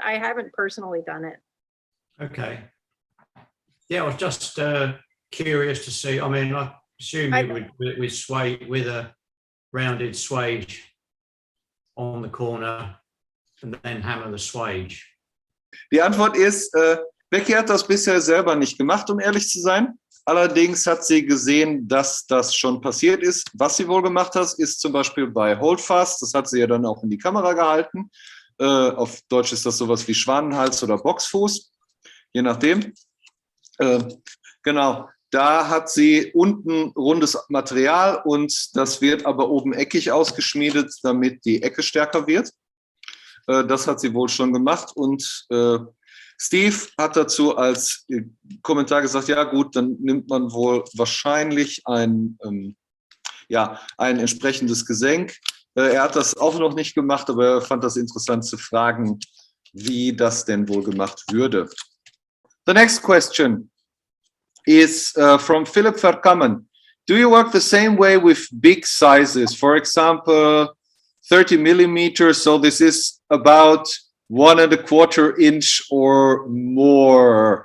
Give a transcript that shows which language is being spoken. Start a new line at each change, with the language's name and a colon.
English: I haven't personally done it. Okay. Yeah, I was just curious to see. I mean, I assume you would sway with a rounded swage on the corner and then hammer the swage.
German: Die Antwort ist, Becky hat das bisher selber nicht gemacht, um ehrlich zu sein. Allerdings hat sie gesehen, dass das schon passiert ist. Was sie wohl gemacht hat, ist zum Beispiel bei Holdfast, das hat sie ja dann auch in die Kamera gehalten. Auf Deutsch ist das sowas wie Schwanenhals oder Boxfuß, je nachdem. Genau, da hat sie unten rundes Material und das wird aber oben eckig ausgeschmiedet, damit die Ecke stärker wird. Das hat sie wohl schon gemacht und Steve hat dazu als Kommentar gesagt, ja gut, dann nimmt man wohl wahrscheinlich ein entsprechendes Gesenk. Er hat das auch noch nicht gemacht, aber er fand das interessant zu fragen, wie das denn wohl gemacht würde.
English: The next question is from Philip Verkammen. Do you work the same way with big sizes? For example, 30 millimeters, so this is about 1¼ inch or more.